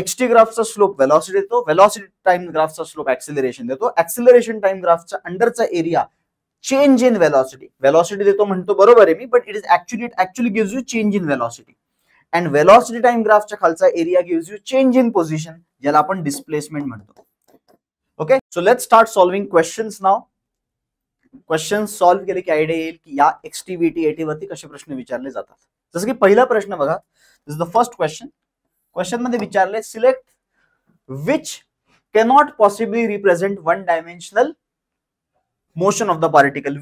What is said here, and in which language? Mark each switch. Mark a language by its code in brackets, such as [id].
[mr] XT ग्राफचा slope velocity देतो, velocity time ग्राफचा slope acceleration देतो. Acceleration time ग्राफच्या अंडरचा एरिया चेंज इन व्हेलॉसिटी देतो म्हणतो, बरोबर आहे मी, [en] But it actually gives you change in velocity. [mr] And velocity time ग्राफच्या खालचा area [en] gives you change in position, [mr] ज्याला आपण डिस्प्लेसमेंट म्हणतो. [en] Okay, so let's start solving questions now. [mr] Question solve केले की आयडिया येईल की या XT, VT, AT वरती कसे प्रश्न विचारले जातात. जसं की पहिला प्रश्न बघा, [en] This is the first question. [mr] Question मध्ये विचारले, [en] Select which cannot possibly represent one dimensional motion of the particle.